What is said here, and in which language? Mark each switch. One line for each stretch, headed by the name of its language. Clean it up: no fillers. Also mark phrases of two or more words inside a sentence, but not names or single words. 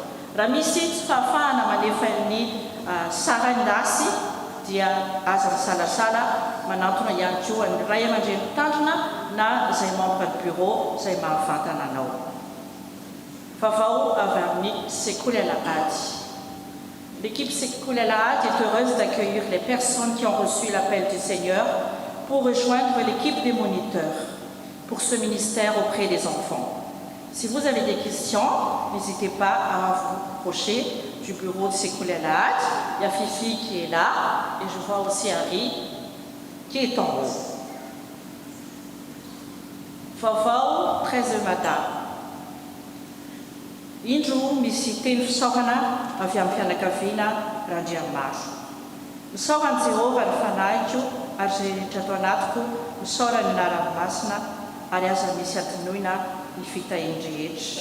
Malagasy: Raha misy tsy fahafahana manefa ny sarandasy dia aza misalasala manantona ihany koa ny ray aman-dreny mpitandrina na izay
French: membre du bureau
Malagasy: izay mahavantana anao. Vaovao avy amin'ny sekoly Alahady.
French: L'équipe sekoly Alahady est heureuse d'accueillir les personnes qui ont reçu l'appel du Seigneur pour rejoindre l'équipe des moniteurs pour ce ministère auprès des enfants. Si vous avez des questions, n'hésitez pas à vous approcher du bureau de Sekoly Alahady. Il y a Fifi qui est là et je vois aussi Harry qui est en haut.
Malagasy: Vaovao 13 matin. Indro misy teny fisaorana avy amin'ny fianakaviana Randriamaro. Misaorany Jehovah ny fanahiko ary izay rehetra ato anatiko misaora ny anara-masina ary aza misy atinoina ny fitahian-drehetra.